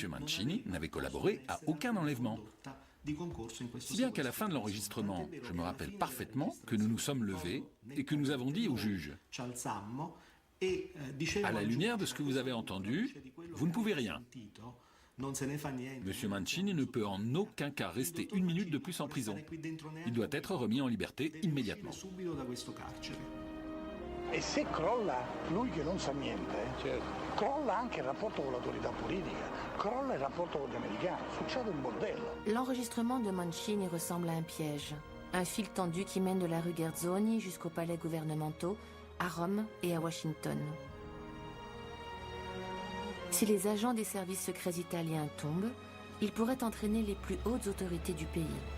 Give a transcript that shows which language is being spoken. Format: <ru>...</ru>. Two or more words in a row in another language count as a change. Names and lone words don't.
<fr>Mancini n'avait collaboré à aucun enlèvement. Si bien qu'à la fin de l'enregistrement, je me rappelle parfaitement que nous nous sommes levés et que nous avons dit au juge « À la lumière de ce que vous avez entendu, vous ne pouvez rien. Monsieur Mancini ne peut en aucun cas rester 1 minute de plus en prison. Il doit être remis en liberté immédiatement. »</fr> <it>E se crolla lui che non sa niente, crolla anche il rapporto con l'autorità politica, crolla il rapporto con gli americani, succede un bordello.</it> <fr>L'enregistrement de Mancini ressemble à un piège, un fil tendu qui mène de la rue Gerzoni jusqu'aux palais gouvernementaux, à Rome et à Washington. Si les agents des services secrets italiens tombent, ils pourraient entraîner les plus hautes autorités du pays.</fr>